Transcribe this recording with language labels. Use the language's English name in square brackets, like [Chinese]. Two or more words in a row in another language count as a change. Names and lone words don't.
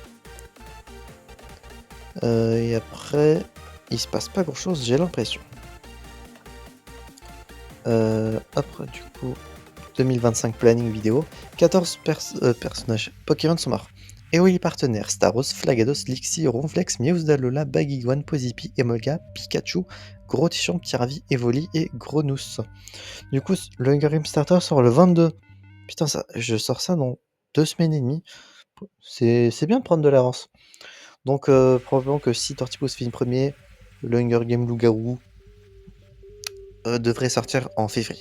[French] Et après, il se passe pas grand chose, j'ai l'impression. Après, du coup, 2025 planning vidéo. 14 personnages Pokémon sont morts. Eoli partenaire, Staros, Flagados, Lixi, Ronflex, Miausdalola, Bagiguan, Pozipi, Emolga, Pikachu, Grotichon, Ptiravi, Evoli et Grenousse. Du coup, le Hunger Game Starter sort le 22. Putain, je sors ça dans 2 semaines et demie. C'est bien de prendre de l'avance. Donc, probablement que si Tortipousse finit premier, le Hunger Game Loup-Garou devrait sortir en février.